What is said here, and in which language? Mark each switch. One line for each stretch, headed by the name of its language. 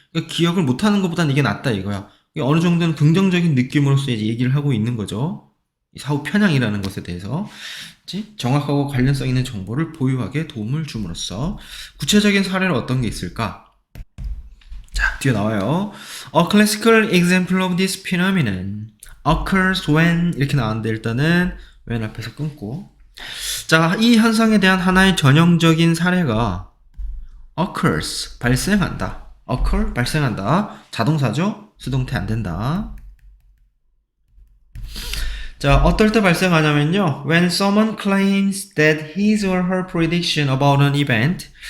Korean: 그러니까 기억을 못하는 것보다는 이게 낫다 이거야. 어느 정도는 긍정적인 느낌으로서 이제 얘기를 하고 있는 거죠. 사후 편향이라는 것에 대해서. 정확하고 관련성 있는 정보를 보유하게 도움을 줌으로써. 구체적인 사례는 어떤 게 있을까? 자, 뒤에 나와요.
English: A classical example of this phenomenon occurs when
Korean: 이렇게 나왔는데 일단은 when 앞에서 끊고. 자, 이 현상에 대한 하나의 전형적인 사례가 occurs, 발생한다. 발생한다. 자동사죠? 수동태 안 된다. 자, 어떨 때 발생하냐면요.
English: When someone claims that his or her prediction about an event.